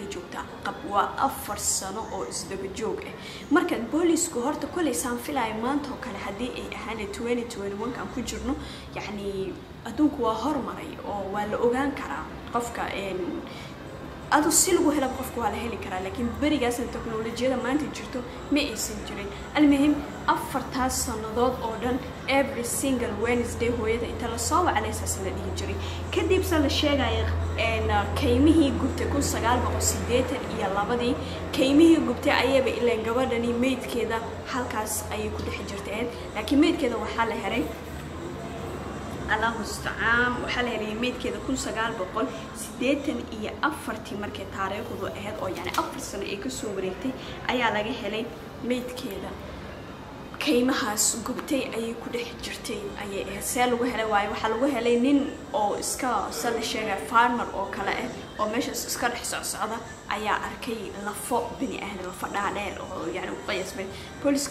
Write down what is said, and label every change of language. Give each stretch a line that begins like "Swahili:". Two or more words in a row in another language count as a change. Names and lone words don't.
Somali: joogta qab waa 4 sano oo isdaba joog marka boolisku horta kulay saan filay maanta oo kale hadii ay ahaan 2021 kan ku jirno yani adduunku waa hormaray oo waa la ogaan karaa qofka adu si lagu helo qofku waa la heli karaa laakiin barigaas teknolojiyada maanta jirto ma aysan jirin almuhim 4 sanadood oo dhan
English: every single Wednesday
Somali: hooyada inta la soo wacaysa la dhihi jiray kadib la sheegay kaymihii gubtay 1982 kaymihii gubtay ayaba ilaa gabadhani meydkeeda halkaas ayay ku dhex jirtay laakiin meydkeeda waxa la helay
Arabic: الله مستعان وحلا يميت كذا كل
Somali: 1984 markay taariikhdu ahayd oo yani 4 sano ay ka soo wareegtay ayaa laga helay meyd keeda kaymahaas gubtay ayay ku dhex jirtay ayay see lagu helay waayo waxa lagu helay nin oo iska sal sheegay farmer oo kale ah oo meeshaas iska dhex socda ayaa arkay lafo bini aadam lafo dhaadheer oo yani qayasbay booliska